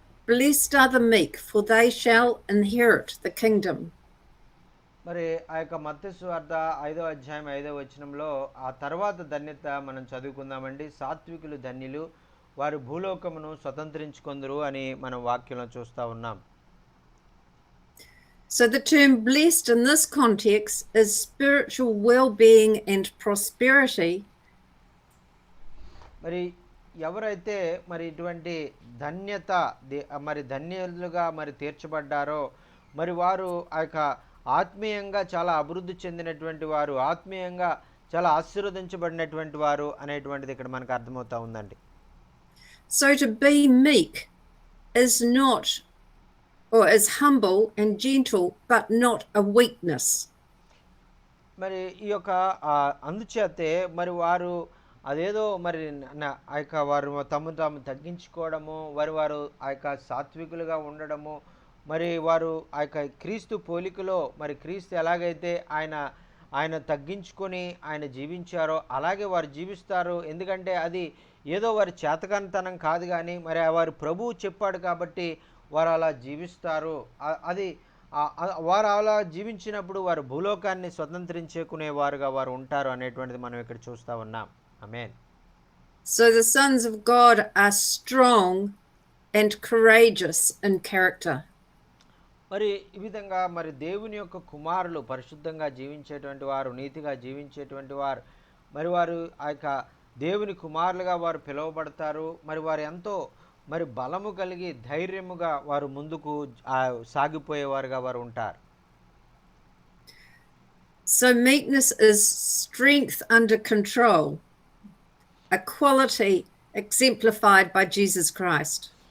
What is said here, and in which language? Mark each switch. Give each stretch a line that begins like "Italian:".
English: Blessed are the meek, for they shall inherit the kingdom.
Telugu: మరి ఆ యొక్క మత్తయి సువార్త 5వ అధ్యాయం 5వ వచనంలో ఆ తర్వాత ధన్యత మనం చదువుకుందామండి. సాత్వికులు ధన్యులు, వారు భూలోకమును స్వతంత్రించుకొందురు అని మనం వాక్యంలో చూస్తూ ఉన్నాం.
English: So the term blessed in this context is spiritual well-being and prosperity.
Telugu: మరి ఎవరైతే మరి ఇటువంటి ధన్యత మరి ధన్యులుగా మరి తీర్చబడ్డారో మరి వారు ఆ యొక్క ఆత్మీయంగా చాలా అభివృద్ధి చెందినటువంటి వారు, ఆత్మీయంగా చాలా ఆశీర్వదించబడినటువంటి వారు అనేటువంటిది ఇక్కడ మనకు అర్థమవుతా ఉందండి.
English: So to be meek is not, or is humble and gentle, but not a weakness.
Telugu: మరి ఈ యొక్క అందుచేతే మరి వారు అదేదో మరి ఆ యొక్క వారు తాము తగ్గించుకోవడము, వారు ఆ యొక్క సాత్వికులుగా ఉండడము, మరి వారు ఆ యొక్క క్రీస్తు పోలికలో మరి క్రీస్తు ఎలాగైతే ఆయన తగ్గించుకొని ఆయన జీవించారో అలాగే వారు జీవిస్తారు. ఎందుకంటే అది ఏదో వారి చేతకానితనం కాదు, కానీ మరి వారు ప్రభువు చెప్పాడు కాబట్టి వారు అలా జీవిస్తారు. అది వారు అలా జీవించినప్పుడు వారు భూలోకాన్ని స్వతంత్రించుకునేవారుగా వారు ఉంటారు అనేటువంటిది మనం ఇక్కడ చూస్తూ ఉన్నాం. ఆమేన్.
English: So the sons of God are strong and courageous in character.
Telugu: మరి ఈ విధంగా మరి దేవుని యొక్క కుమారులు పరిశుద్ధంగా జీవించేటువంటి వారు, నీతిగా జీవించేటువంటి వారు, మరి వారు ఆ యొక్క దేవుని కుమారులుగా వారు పిలువబడతారు. మరి వారు ఎంతో మరి బలము కలిగి ధైర్యముగా వారు ముందుకు సాగిపోయేవారుగా వారు ఉంటారు.
English: So meekness is strength under control, a quality exemplified by Jesus Christ.